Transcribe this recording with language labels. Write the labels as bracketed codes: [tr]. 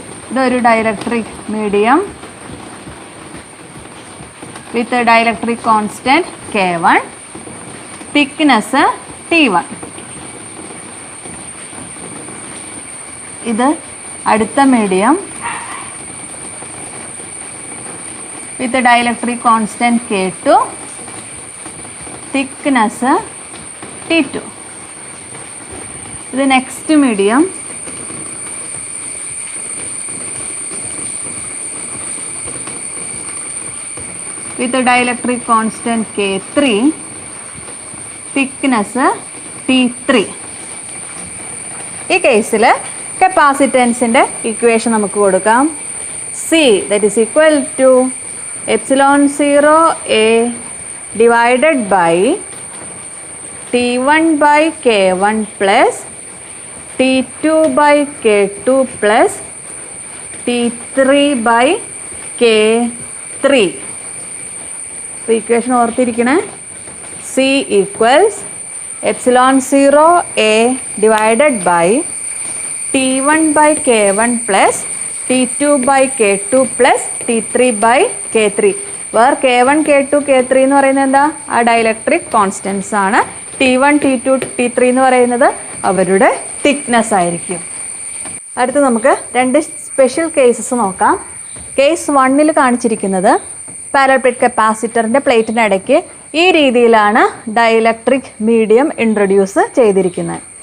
[ml] ഇതൊരു dielectric medium [en] With dielectric constant K1, thickness T1. [ml] ഇത് അടുത്ത medium [en] with the dielectric constant K2, thickness T2. The next medium with the dielectric constant K3, thickness T3. [ml] ഈ കേസിൽ കപ്പാസിറ്റൻസിൻ്റെ equation നമുക്ക് കൊടുക്കാം. [en] C that is equal to epsilon 0 A divided by T1 by K1 plus T2 by K2 plus T3 by K3. [ml] അപ്പോൾ equation ഓർത്തിരിക്കണേ. [en] C equals epsilon 0 A divided by T1 by K1 plus T2 by K2 plus T3 by K3. [ml] Where K1, K2, K3 എന്ന് പറയുന്നത് എന്താ? ആ dielectric constants ആണ്. T1, T2, T3 എന്ന് പറയുന്നത് അവരുടെ thickness ആയിരിക്കും. അടുത്ത് നമുക്ക് രണ്ട് സ്പെഷ്യൽ കേസസ് നോക്കാം. കേസ് 1 കാണിച്ചിരിക്കുന്നത് പാരലൽ പ്ലേറ്റ് കപ്പാസിറ്ററിൻ്റെ പ്ലേറ്റിന് ഇടയ്ക്ക് ഈ രീതിയിലാണ് ഡൈഇലക്ട്രിക് മീഡിയം ഇൻട്രൊഡ്യൂസ് ചെയ്തിരിക്കുന്നത്.